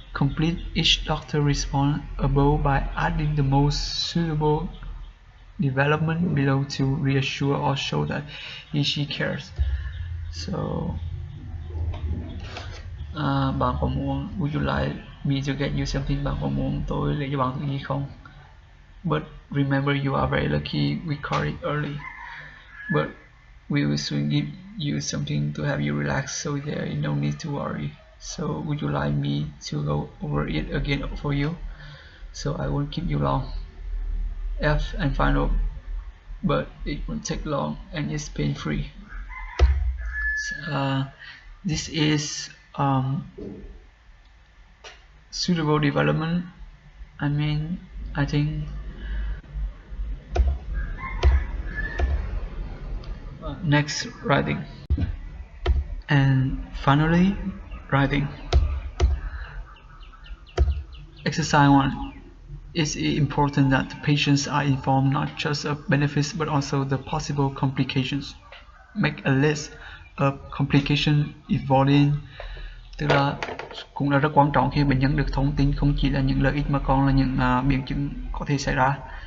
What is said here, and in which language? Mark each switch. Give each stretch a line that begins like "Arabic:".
English: Complete each doctor response above by adding the most suitable development below to reassure or show that he/she cares. So
Vietnamese: Bạn có muốn,
English: would you like me to get you something?
Vietnamese: Bạn có muốn tôi lấy cho bạn thứ gì không?
English: But remember, you are very lucky we caught it early. But we will soon give you something to have you relax, so there is no need to worry. So would you like me to go over it again for you? So I won't keep you long. F and final, but it won't take long and it's pain free. This is suitable development. I think next, writing. And finally, writing. Exercise 1. It's important that the patients are informed not just of benefits but also the possible complications. Make a list of complications involving,
Vietnamese: tức là cũng là rất quan trọng khi bệnh nhân được thông tin không chỉ là những lợi ích mà còn là những biến chứng có thể xảy ra.